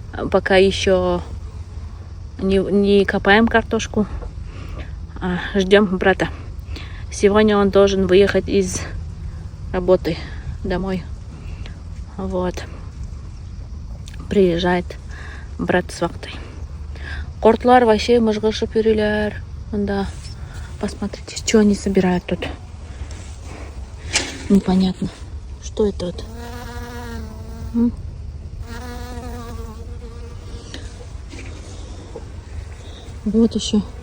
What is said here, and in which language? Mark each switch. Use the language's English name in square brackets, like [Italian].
[Russian] Пока еще не копаем картошку. Ждем брата. Сегодня он должен выехать из работы домой. Вот. Приезжает брат с вахтой. [Tatar] Кортлар вообще мыжгышып йөриләр. [Russian] Да. Посмотрите, что они собирают тут. Непонятно. Что это вот? Вот еще.